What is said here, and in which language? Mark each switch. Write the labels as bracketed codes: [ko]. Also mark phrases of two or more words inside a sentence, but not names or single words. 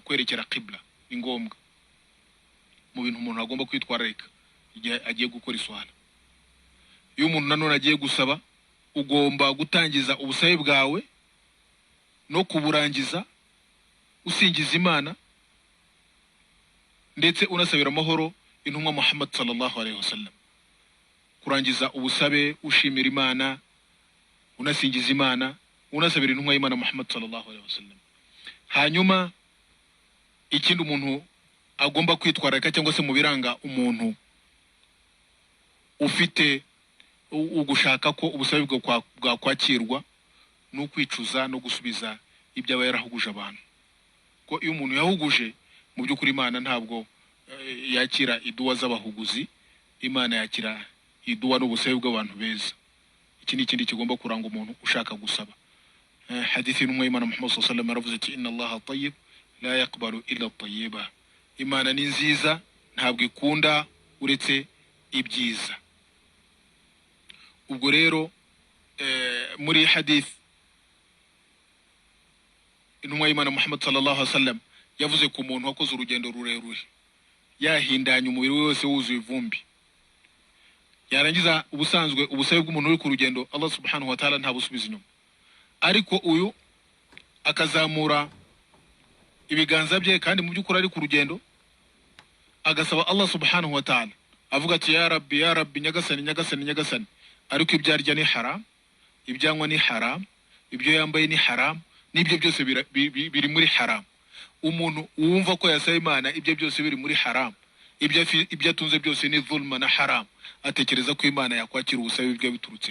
[rw] Kwerekera qibla ni ngombwa mu bintu umuntu agomba kwitwararika igihe agiye gukora iswala. Iyo umuntu nanone agiye gusaba, ugomba gutangiza ubusabe bwawe no kuburangiza usingiza Imana, ndetse unasabira amahoro intumwa Muhammad [ar] صلى الله عليه وسلم. [rw] Kurangiza ubusabe ushimira Imana, unasingiza Imana, unasabira intumwa y'Imana Muhammad [ar] صلى الله عليه وسلم. [rw] Hanyuma ikindi umuntu agomba kwitwararika cyangwa se mu biranga umuntu ufite ugushaka ko ubusabe bwa kwakirwa, no kwicuza no gusubiza ibyo aba yarahuguje abantu. Ko iyo umuntu yahuguje, mu by'ukuri Imana ntabwo yakira iduwa z'abahuguzi, Imana yakira iduwa n'ubusabe bw'abantu beza. Iki ni ikindi kigomba kuranga umuntu ushaka gusaba. Hadithi y'intumwa y'Imana Muhammad [ar] صلى الله عليه وسلم [rw] aravuze ati [ar] إن الله طيب لا يقبل إلا طيبا. [rw] Imana ni nziza, ntabwo ikunda uretse ibyiza. Ubwo rero muri hadith intumwa y'Imana Muhammad [ar] صلى الله عليه وسلم [rw] yavuze ku muntu wakoze urugendo rurerure, yahindanye umubiri wose wuzuye ivumbi, yarangiza ubusanzwe ubusabe bw'umuntu uri ku rugendo Allah [ar] سبحانه وتعالى [rw] nta busubiza inyuma. Ariko uyu akazamura ibiganza bye kandi mu by'ukuri ari ku rugendo, agasaba Allah [ar] سبحانه وتعالى [rw] avuga ati [ar] يا رب يا رب, [rw] nyagasani nyagasani nyagasani, ariko ibyo arya ni haram, ibyanywa ni haram, ibyo yambaye ni haram, n'ibyo byose biri muri haram. Umuntu wumva ko yasaba Imana ibyo byose biri muri haram, ibyo atunze byose ni dhulma na haram, atekereza ko Imana yakwakira ubusabe bwe biturutse.